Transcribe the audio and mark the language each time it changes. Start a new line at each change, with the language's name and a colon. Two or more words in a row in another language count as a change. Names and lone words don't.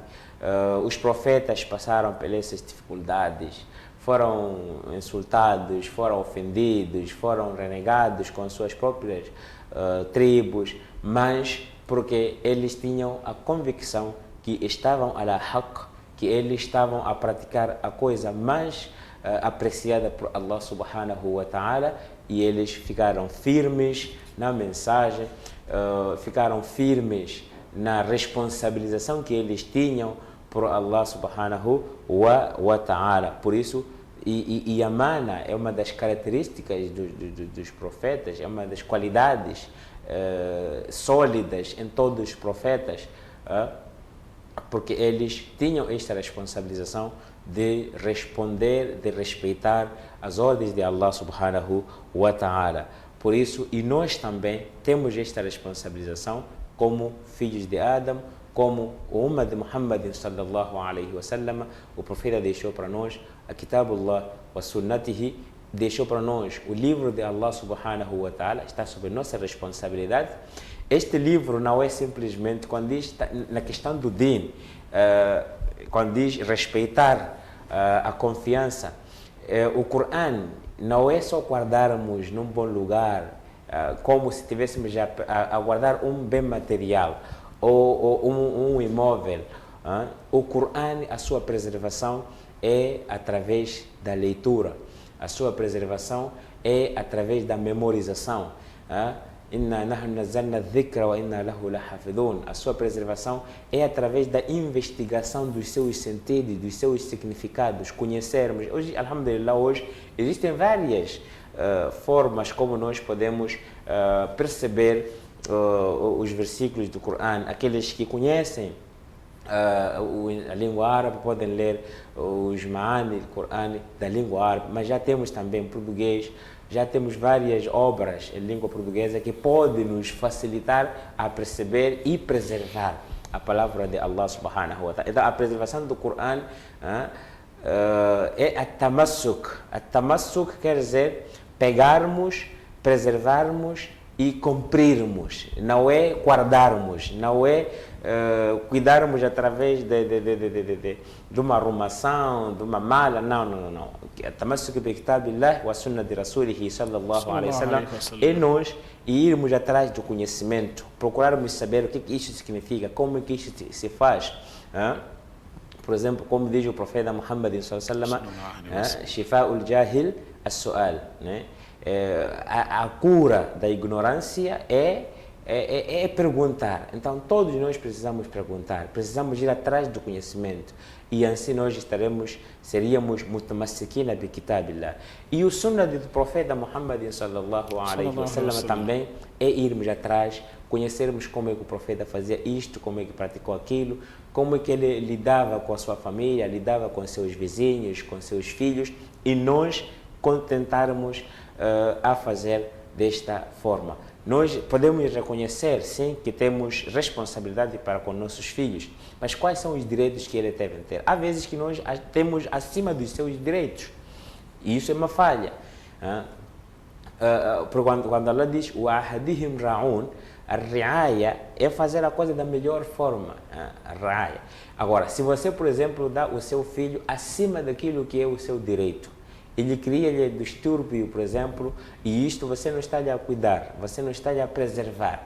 Portuguese: Os profetas passaram por essas dificuldades, foram insultados, foram ofendidos, foram renegados com suas próprias tribos, mas porque eles tinham a convicção que estavam
Arabic: على حق,
Portuguese: que eles estavam a praticar a coisa mais apreciada por
Arabic: الله سبحانه وتعالى,
Portuguese: e eles ficaram firmes na mensagem, ficaram firmes na responsabilização que eles tinham por
Arabic: الله سبحانه وتعالى.
Portuguese: Por isso, e a amana é uma das características dos profetas, é uma das qualidades sólidas em todos os profetas, porque eles tinham esta responsabilização de responder, de respeitar as ordens de
Arabic: الله سبحانه وتعالى.
Portuguese: Por isso, e nós também temos esta responsabilização como filhos de Adam, como o Ummah de Muhammad
Arabic: صلى الله عليه وسلم,
Portuguese: o profeta deixou para nós a
Arabic: كتاب الله وسنته,
Portuguese: deixou para nós o livro de
Arabic: الله سبحانه وتعالى,
Portuguese: está sob nossa responsabilidade. Este livro não é simplesmente, quando diz na questão do din, quando diz respeitar a confiança, o Coran não é só guardarmos num bom lugar, como se estivéssemos a guardar um bem material ou um imóvel. O Coran, a sua preservação é através da leitura, a sua preservação é através da memorização.
Arabic: إنا نحن نزلنا الذكر وإنا له لحافظون.
Portuguese: A sua preservação é através da investigação dos seus sentidos, dos seus significados, conhecermos. Hoje, alhamdulillah, hoje existem várias formas como nós podemos perceber os versículos do Coran. Aqueles que conhecem a língua árabe podem ler os ma'ani do Coran da língua árabe, mas já temos também português, já temos várias obras em língua portuguesa que podem nos facilitar a perceber e preservar a palavra de
Arabic: الله سبحانه وتعالى.
Portuguese: Então, a preservação do Coran é a tamassuk. A tamassuk quer dizer pegarmos, preservarmos e cumprirmos. Não é guardarmos, não é cuidarmos através de uma arrumação, de uma mala. Não.
Arabic: التمسك بكتاب الله وسنة
Portuguese: de
Arabic: رسوله صلى الله عليه وسلم
Portuguese: é nós irmos atrás do conhecimento, procurarmos saber o que isso significa, como que isso se faz. Por exemplo, como diz o profeta Muhammad
Arabic: صلى الله عليه وسلم, شفاء الجاهل السؤال,
Portuguese: né? A cura da ignorância é perguntar. Então, todos nós precisamos perguntar, precisamos ir atrás do conhecimento. E assim nós seríamos
Arabic: متمسكين بكتاب الله.
Portuguese: E o sunnah do profeta Muhammad
Arabic: صلى الله عليه وسلم
Portuguese: também é irmos atrás, conhecermos como é que o profeta fazia isto, como é que praticou aquilo, como é que ele lidava com a sua família, lidava com seus vizinhos, com seus filhos, e nós contentarmos a fazer desta forma. Nós podemos reconhecer, sim, que temos responsabilidade para com nossos filhos, mas quais são os direitos que eles devem ter? Há vezes que nós temos acima dos seus direitos, e isso é uma falha. Quando Allah diz
Arabic: وَأَحَدِهِمْ رَعُونَ,
Portuguese: a riaya é fazer a coisa da melhor forma. A riaya. Agora, se você, por exemplo, dá o seu filho acima daquilo que é o seu direito, ele cria-lhe distúrbio, por exemplo, e isto você não está-lhe a cuidar, você não está-lhe a preservar.